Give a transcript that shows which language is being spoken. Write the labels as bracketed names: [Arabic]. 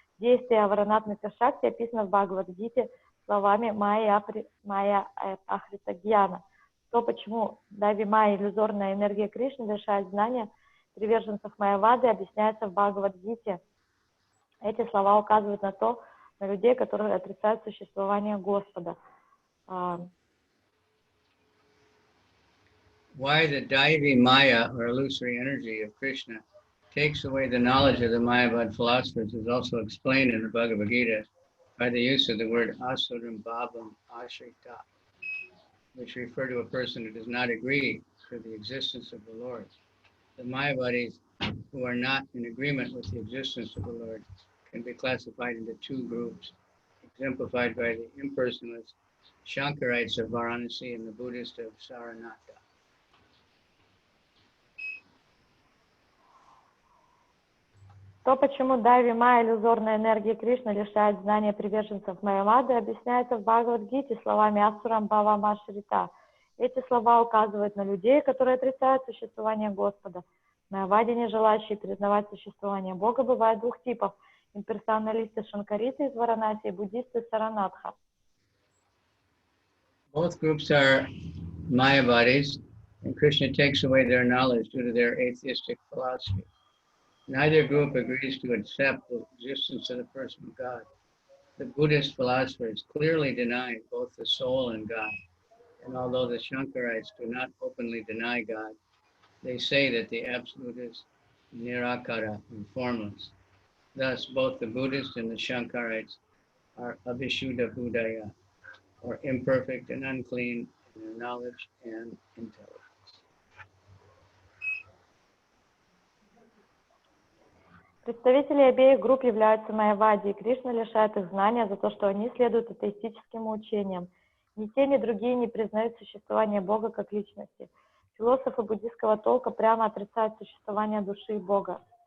[Russian] Действие аваранатмика шакти описано в Бхагавад-гите словами майя-апакрита гьяна. То, почему Дави майя, иллюзорная энергия Кришны, лишает знания приверженцев майявады, объясняется в Бхагавад-гите. Эти слова указывают на то, на людей, которые отрицают существование Господа. [English] Why the Daivi Maya, or illusory energy of Krishna, takes away the knowledge of the Mayavad philosophers is also explained in the Bhagavad Gita by the use of the word asuram bhavam ashrita, which refer to a person who does not agree to the existence of the Lord. The Mayavadis who are not in agreement with the existence of the Lord can be classified into two groups, exemplified by the impersonalist Shankarites of Varanasi and the Buddhist of Saranaka. [Russian] То, почему Дайви Майя, иллюзорная энергия Кришны, лишает знания приверженцев Майявады, объясняется в Бхагавад-гите словами Асурам Бхавам Ашрита. Эти слова указывают на людей, которые отрицают существование Господа. В Майяваде, не желающие признавать существование Бога, бывает двух типов: имперсоналисты Шанкариты из Варанаси и буддисты Саранатха. [English] Both groups are Mayavadis, and Krishna takes away their knowledge due to their atheistic philosophy. Neither group agrees to accept the existence of the person of God. The Buddhist philosophers clearly deny both the soul and God, and although the Shankarites do not openly deny God, they say that the Absolute is nirakara and formless. Thus, both the Buddhists and the Shankarites are abhishuddha buddhaya, or imperfect and unclean in their knowledge and intelligence. [Russian] Представители обеих групп являются майявади, и Кришна лишает их знания за то, что они следуют атеистическим учениям. Ни те, ни другие не признают существование Бога как личности. Философы буддистского толка прямо отрицают существование души и Бога.